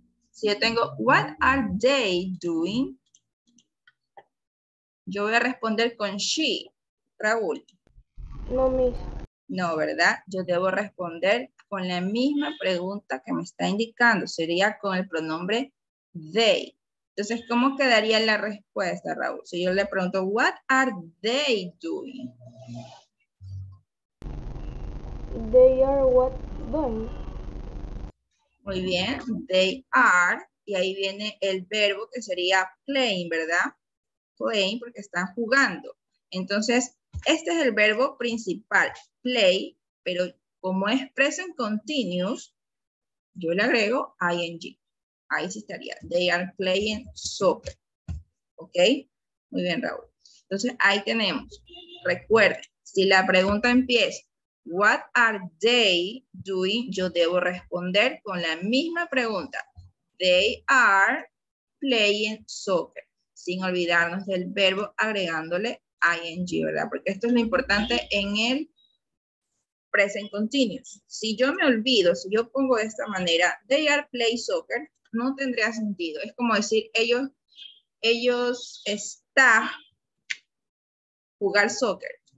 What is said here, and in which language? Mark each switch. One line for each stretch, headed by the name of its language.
Spanish: Si yo tengo,
English: what are they doing?
Spanish: Yo voy a responder con she. Raúl.
English: No, miss.
Spanish: No, ¿verdad? Yo debo responder con la misma pregunta que me está indicando. Sería con el pronombre they. Entonces, ¿cómo quedaría la respuesta, Raúl? Si yo le pregunto,
English: what are they doing? They are what doing.
Spanish: Muy bien,
English: they are,
Spanish: y ahí viene el verbo que sería playing, ¿verdad? Playing porque están jugando. Entonces, este es el verbo principal, play, pero como es present continuous, yo le agrego ing. Ahí sí estaría,
English: they are playing soccer. ¿Ok?
Spanish: Muy bien, Raúl. Entonces, ahí tenemos. Recuerden, si la pregunta empieza
English: What are they doing?
Spanish: Yo debo responder con la misma pregunta.
English: They are playing soccer.
Spanish: Sin olvidarnos del verbo agregándole ing, ¿verdad? Porque esto es lo importante en el present continuous. Si yo me olvido, si yo pongo de esta manera,
English: they are play soccer,
Spanish: no tendría sentido. Es como decir, ellos están jugar soccer.